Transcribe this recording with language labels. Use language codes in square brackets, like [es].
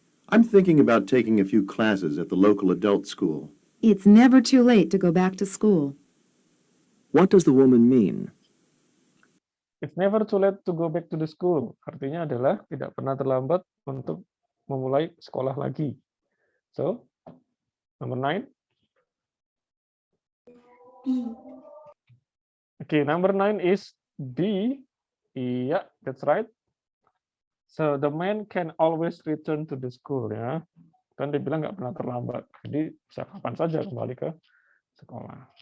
[en] I'm thinking about taking a few classes at the local adult school. It's never too late to go back to school. What does the woman mean? It's never too late to go back to the school. [id] Artinya adalah tidak pernah terlambat untuk memulai sekolah lagi. [en] So, number 9. B. Okay, number 9 is B. Iya, that's right. So the man can always return to the school, ya. [id] Kan dia bilang nggak pernah terlambat. Jadi bisa kapan saja kembali ke sekolah.